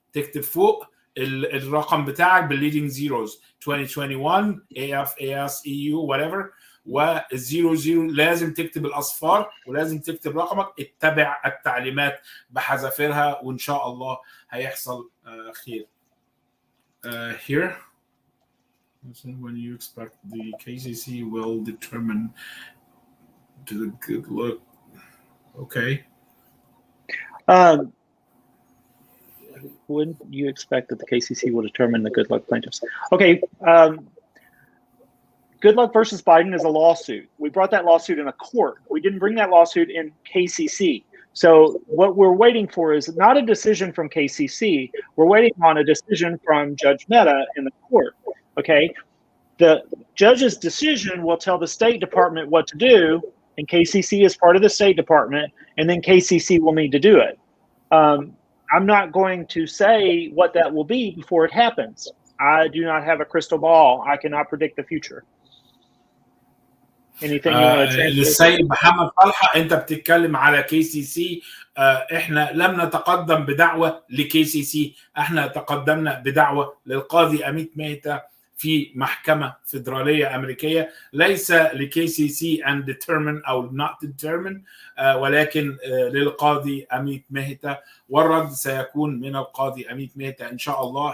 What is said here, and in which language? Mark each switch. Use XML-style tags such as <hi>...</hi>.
<ar>تكتب فوق الرقم بتاعك بالليدنج زيروز 2021 AF AS EU whatever، والزيرو زيرو لازم تكتب الأصفار ولازم تكتب رقمك. اتبع التعليمات بحذافيرها وإن شاء الله هيحصل خير.</ar> <en>Here when you expect the KCC will determine to the good look. Okay. When you expect that the KCC will determine the good luck plaintiffs? Okay. Good luck versus Biden is a lawsuit. We brought that lawsuit in a court. We didn't bring that lawsuit in KCC. So what we're waiting for is not a decision from KCC. We're waiting on a decision from Judge Mehta in the court. Okay. The judge's decision will tell the State Department what to do, and KCC is part of the State Department, and then KCC will need to do it. I'm not going to say what that will be before it happens. I do not have a crystal ball. I cannot predict the future. Anything you want to change?</en> <ar>للسيد محمد طلحة، انت بتتكلم على KCC. احنا لم نتقدم بدعوة لKCC، احنا تقدمنا بدعوة للقاضي أميت مهتا في محكمة فيدرالية أمريكية، ليس لKCC</ar> <en>and determine</en> <ar>أو</ar> <en>not determine،</en> <ar>ولكن للقاضي أميت مهتا، والرد سيكون من القاضي أميت مهتا إن شاء الله.</ar>